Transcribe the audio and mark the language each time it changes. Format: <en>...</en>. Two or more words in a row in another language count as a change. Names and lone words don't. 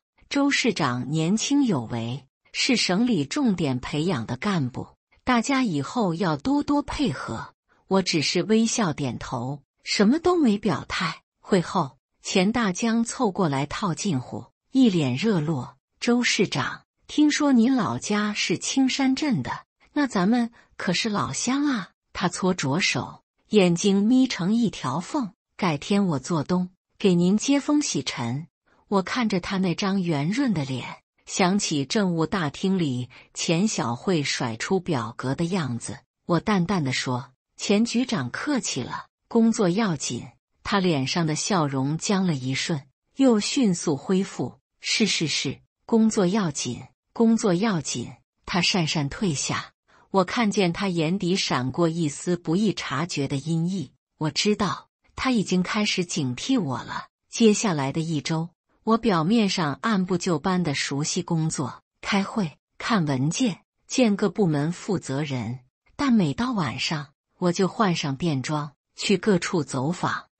<zh>周市長年輕有為，是省裡重點培養的幹部，大家以後要多多配合。我只是微笑點頭，什麼都沒表態。會後，錢大江湊過來套近乎，一臉熱絡：“周市長，聽說您老家是青山鎮的，那咱們可是老鄉啊。” 他搓着手，眼睛眯成一條縫：“改天我做東，給您接風洗塵。” 我看着他那張圓潤的臉，想起政務大廳裡錢小慧甩出表格的樣子。我淡淡地說：“錢局長客氣了，工作要緊。” 他臉上的笑容僵了一瞬，又迅速恢復：“是，工作要緊，工作要緊。” 他讪讪退下，我看見他眼底閃過一絲不易察覺的陰翳。我知道他已經開始警惕我了。接下來的1周，我表面上按部就班的熟悉工作，開會、看文件、見各部門負責人，但每到晚上，我就換上便裝，去各處走訪。</zh>